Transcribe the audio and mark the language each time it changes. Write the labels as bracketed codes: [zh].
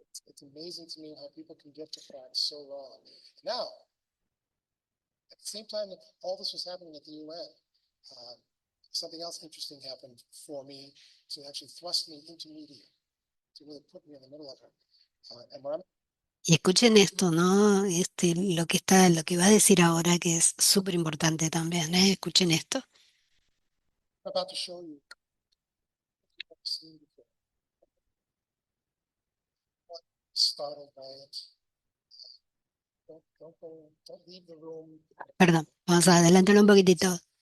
[en] It's amazing to me how people can get the facts so wrong. Now, at the same time that all this was happening at the UN, something else interesting happened for me to actually thrust me into media. to really put me in the middle of it. And what I'm [es] Y escuchen esto, ¿no? Lo que va a decir ahora, que es súper importante también, ¿eh? Escuchen esto. [en] about to show you, you've never seen before. Startled by it. Don't leave the room. [es] Perdón, vamos a adelantarlo un poquitito.